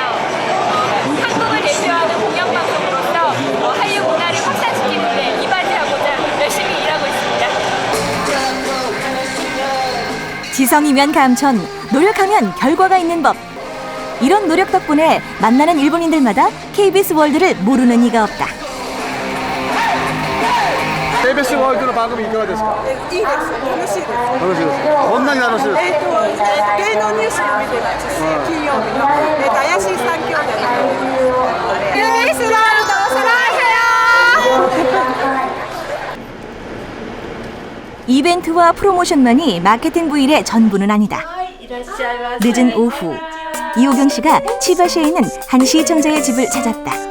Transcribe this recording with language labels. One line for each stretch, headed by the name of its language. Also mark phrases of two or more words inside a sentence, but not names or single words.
Korean: 한국을 대표하는 공영방송으로서 한류 문화를 확산시키는 데 이바지하고자 열심히 일하고 있습니다. 지성이면 감천, 노력하면 결과가 있는 법. 이런 노력 덕분에 만나는 일본인들마다 KBS 월드를 모르는 이가 없다. KBS 월드의 방송이
Japanese: いかがですか? いいです。楽しいです。楽しいです。どんなに楽しいですか? 芸能ニュースを見てますし、金曜日の怪しい三兄弟の
Korean: KBS 월드 사랑해요. 이벤트와 프로모션만이 마케팅 부일의 전부는 아니다. 늦은 오후 이호경 씨가 치바시에 있는 한 시청자의 집을 찾았다.